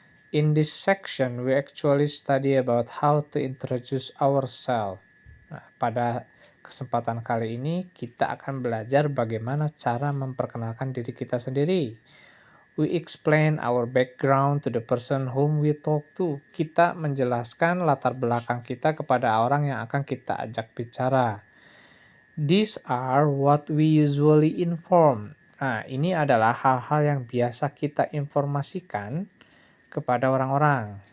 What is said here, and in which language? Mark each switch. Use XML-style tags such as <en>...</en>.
<en>In this section, we actually study about how to introduce ourselves.</en> <id>Nah, pada kesempatan kali ini kita akan belajar bagaimana cara memperkenalkan diri kita sendiri.</id> <en>We explain our background to the person whom we talk to.</en> <id>Kita menjelaskan latar belakang kita kepada orang yang akan kita ajak bicara.</id> <en>These are what we usually inform.</en> <id>Nah, ini adalah hal-hal yang biasa kita informasikan kepada orang-orang.</id>